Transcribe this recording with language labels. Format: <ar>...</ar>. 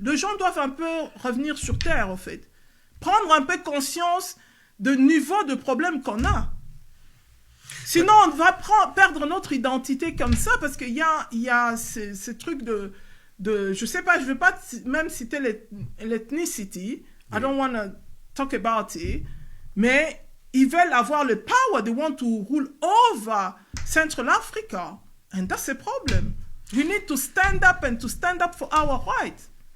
<fr>Les gens doivent un peu revenir sur terre, en fait. Prendre un peu conscience du niveau de problème qu'on a. Sinon, on va perdre notre identité comme ça, parce qu'il y a ce truc de, je sais pas, je veux pas même citer l'ethnicity.</fr> <en>I don't want to talk about it.</en> <fr>Mais ils veulent avoir le power.</fr> <en>They want to rule over Central Africa. And that's a problem. We need to stand up and to stand up for our rights.</en>